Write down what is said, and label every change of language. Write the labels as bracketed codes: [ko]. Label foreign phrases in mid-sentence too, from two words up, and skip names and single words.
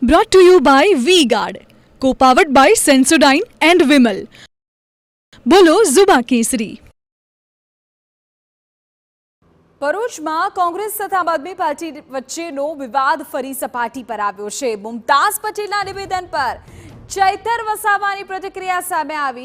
[en] Brought to you by V-Guard, co-powered by Sensodyne and Vimal. [gu] બોલો ઝુબા કેસરી. ભરૂચમાં કોંગ્રેસ તથા આમ આદમી પાર્ટી વચ્ચેનો વિવાદ ફરી સપાટી પર આવ્યો છે. મુમતાઝ પટેલના નિવેદન પર ચૈતર વસાવાની પ્રતિક્રિયા સામે આવી.